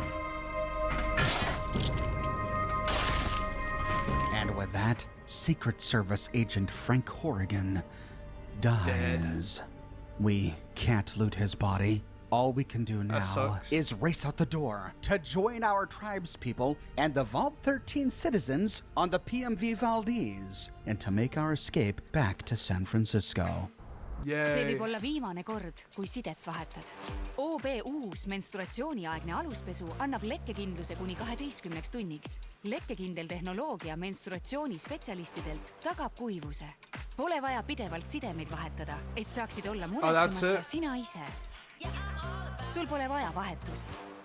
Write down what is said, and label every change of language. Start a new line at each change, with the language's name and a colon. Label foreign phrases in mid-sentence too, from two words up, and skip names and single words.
English: And with that, Secret Service agent Frank Horrigan dies. We can't loot his body. All we can do now is race out the door to join our tribespeople and the Vault 13 citizens on the PMV Valdez and to make our escape back to San Francisco.
Estonian: See võib olla viimane kord, kui sidet vahetad. OB uus menstruatsiooniaegne aluspesu annab lekkekindluse kuni 12 tunniks. Lekkekindel tehnoloogia menstruatsioonispetsialistidelt tagab kuivuse. Pole vaja pidevalt sidemeid vahetada, et saaksid olla muretsemata sina ise. Sul pole vaja vahetust.